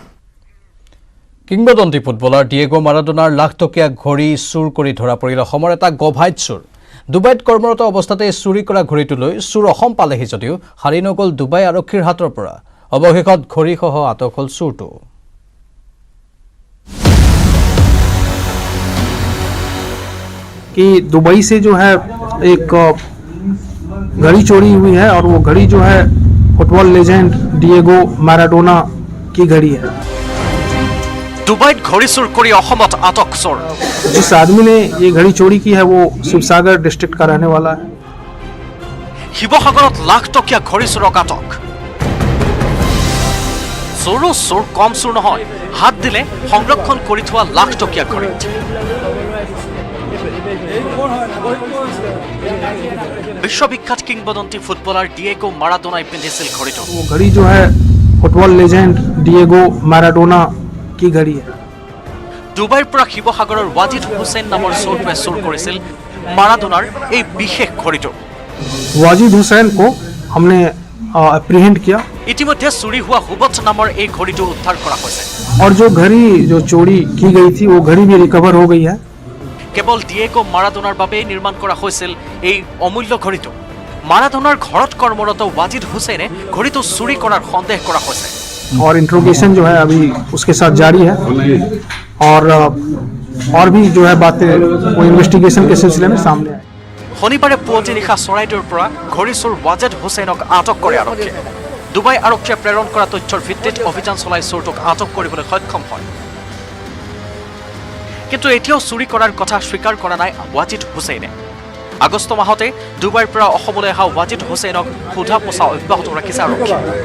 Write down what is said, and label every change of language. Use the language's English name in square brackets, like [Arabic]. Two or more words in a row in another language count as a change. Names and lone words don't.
[Assamese] কিংবদন্তি ফুটবলাৰ ডিয়েগো মাৰাডোনাৰ লাখটকীয়া ঘড়ী চুৰ কৰি ধৰা পৰিল অসমৰ এটা গভাইত চোৰ। ডুবাইত কৰ্মৰত অৱস্থাতে চুৰি কৰা ঘড়ীটো লৈ চোৰ অসম পালেহি যদিও সাৰি নগ'ল ডুবাই আৰক্ষীৰ হাতৰ পৰা। অৱশেষত ঘড়ীসহ আটক হ'ল চোৰটো। [Hindi] कि दुबई से जो है एक घड़ी चोरी हुई है, और वो घड़ी जो है फुटबॉल लेजेंड डिएगो मैराडोना की घड़ी है। [Assamese] ডুবাইত ঘড়ী চুৰ কৰি অসমত আটক চোৰ। [Hindi] जिस आदमी ने ये घड़ी चोरी की है वो शिवसागर डिस्ट्रिक्ट का रहने वाला है। [Assamese] শিৱসাগৰত লাখ টকীয়া ঘড়ী চোৰক আটক। চোৰো চোৰ কম চোৰ নহয়, হাত দিলে সংৰক্ষণ কৰি থোৱা লাখ টকীয়া ঘড়ীত। বিশ্ববিখ্যাত কিংবদন্তি ফুটবলাৰ ডিয়েগো মাৰাডোনাই পিন্ধিছিল ঘড়ীটো। [Hindi] वो घड़ी जो है फुटबॉल लेजेंड डिएगो मैराडोना की घड़ी है। [Assamese] ডুবাইৰ পৰা শিৱসাগৰৰ ৱাজিদ হুছেইন নামৰ চোৰটোৱে চুৰ কৰিছিল মাৰাডোনাৰ এই বিশেষ ঘড়ীটো। [Hindi] वाजिद हुसैन को हमने एप्रीहेंड किया। [Assamese] ইতিমধ্যে চুৰি হোৱা হুবত নামৰ এই ঘড়ীটো উদ্ধাৰ কৰা হৈছে। [Hindi] और जो घड़ी जो चोरी की गई थी वो घड़ी भी रिकवर हो गई है। [Assamese] কেৱল ডিয়েগো মাৰাডোনাৰ বাবেই নিৰ্মাণ কৰা হৈছিল এই অমূল্য ঘড়ীটো। মাৰাডোনাৰ ঘৰত কৰ্মৰত ৱাজিদ হুছেইনে ঘড়ীটো চুৰি কৰাৰ সন্দেহ কৰা হৈছে। [Hindi] और इंट्रोगेशन जो है अभी उसके साथ जारी है, और भी जो है बातें वो इन्वेस्टिगेशन के सिलसिले में सामने आए। [Assamese] শনিবাৰে পুৱতি নিশা চৰাইদেউৰ পৰা ঘড়ী চোৰ ৱাজিদ হুছেইনক আটক কৰে আৰক্ষীয়ে। ডুবাই আৰক্ষীয়ে প্ৰেৰণ কৰা তথ্যৰ ভিত্তিত অভিযান চলাই চোৰটোক আটক কৰিবলৈ সক্ষম হয়। কিন্তু এতিয়াও চুৰি কৰাৰ কথা স্বীকাৰ কৰা নাই ৱাজিদ হুছেইনে। আগষ্ট মাহতে ডুবাইৰ পৰা অসমলৈ অহা ৱাজিদ হুছেইনক সোধা পোছা অব্যাহত ৰাখিছে আৰক্ষীয়ে।